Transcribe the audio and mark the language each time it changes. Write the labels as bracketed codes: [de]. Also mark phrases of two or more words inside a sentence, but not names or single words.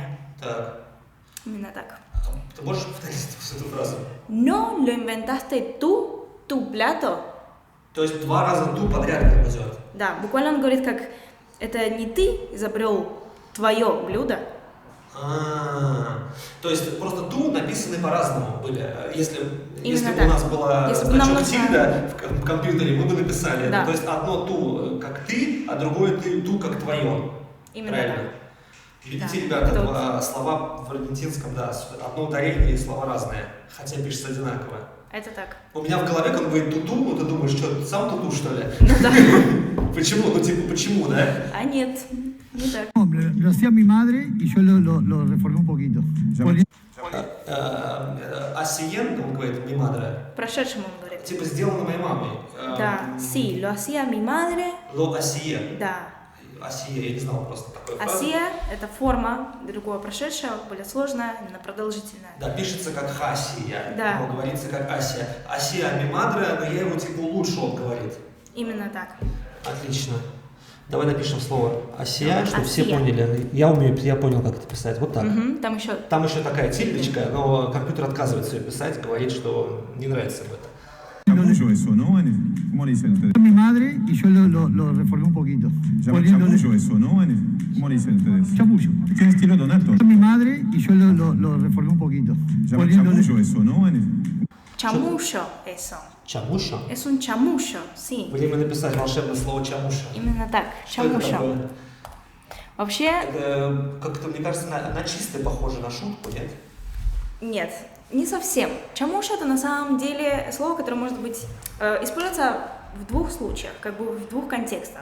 [ru] Так. Именно так. Ты можешь повторить эту фразу? [es] No lo inventaste tú, tu plato. [ru] То есть 2 раза ту подряд как идет. Да, буквально он говорит, как это не ты изобрел твое блюдо. То есть просто ту написаны по-разному были. Если бы так. у нас была Если бы нам значок нужно- тильда в компьютере, мы бы написали. Да. То есть одно ту как ты, а другое ту как твое. Именно Правильно? так. Видите, Да. ребята, Это вот- слова в аргентинском, да, одно ударение и слова разные, хотя пишется одинаково. Это так. У меня в голове, когда он говорит туту, ну ты думаешь, что ты сам туту, что ли? Ну да. Почему? Ну типа, почему, да? А нет, не так. [es] No, lo hacía mi madre y yo lo reformé un poquito. Poni- [ru] Асиен, он говорит, [es] mi madre, [ru] Прошедшему он говорит. типа сделано моей мамой. Да, [es] sí, lo hacía mi madre. Lo hacía. [ru] Да. Асие, я не знал просто такой фразы. Асия – это форма другого прошедшего, более сложная, именно продолжительная. Да, пишется как хасия, Да. но говорится как асия. [es] Hacía mi madre, [ru] но я его типа улучшил, он говорит. Именно так. Отлично. Давай напишем слово асия, чтобы все Асия. поняли. Я понял, как это писать. Вот так. Мгм, там еще Там еще такая тильдочка, но компьютер отказывается ее писать, говорит, что не нравится ему это. [es] Chamullo eso, ¿no? ¿Cómo le dicen ustedes? mi madre y yo lo reformé un poquito. Se llama Poniéndole- chamullo eso, ¿no? ¿Cómo le dicen ustedes? Chamullo. Tiene estilo Donato. Mi madre y yo lo reformé un poquito. Se llama Poniéndole- chamullo eso, ¿no? chamullo eso. [ru] Чамуша? [es] Es un chamucho, sí. [ru] Время написать волшебное слово чамуша. Именно так, Что это чамушо. такое? Вообще, Это как-то, мне кажется, на чисто похоже на шутку, нет? нет, не совсем. Чамуша – это на самом деле слово, которое может быть используется в 2 случаях, как бы в 2 контекстах.